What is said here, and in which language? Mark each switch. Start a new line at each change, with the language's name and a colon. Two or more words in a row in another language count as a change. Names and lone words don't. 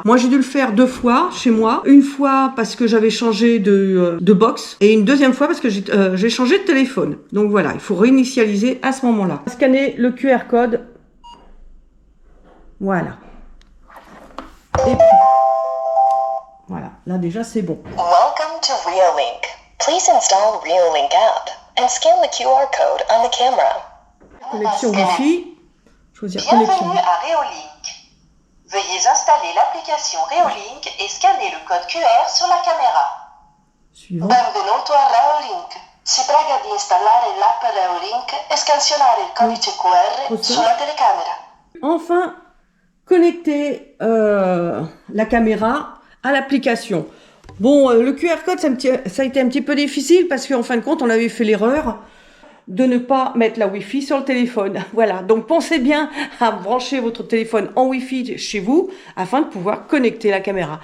French: Moi, j'ai dû le faire 2 fois chez moi. Une fois parce que j'avais changé de box et une deuxième fois parce que j'ai changé de téléphone. Donc voilà, il faut réinitialiser à ce moment-là. Scanner le QR code. Voilà. Et puis, voilà, là déjà c'est bon.
English: Welcome to Reolink. Please install Reolink app and scan the QR code on the camera.
French: Connexion Wi-Fi. Choisir connexion. Bienvenue à Reolink. Veuillez installer l'application Reolink et scanner le code QR sur la caméra. Suivant.
Italian: Benvenuto a Reolink. Si prega di installare l'app Reolink e scansionare il codice QR sulla telecamera.
French: Enfin, connecter la caméra à l'application. Bon, le QR code, ça a été un petit peu difficile parce qu'en fin de compte, on avait fait l'erreur de ne pas mettre la Wi-Fi sur le téléphone. Voilà, donc pensez bien à brancher votre téléphone en Wi-Fi chez vous afin de pouvoir connecter la caméra.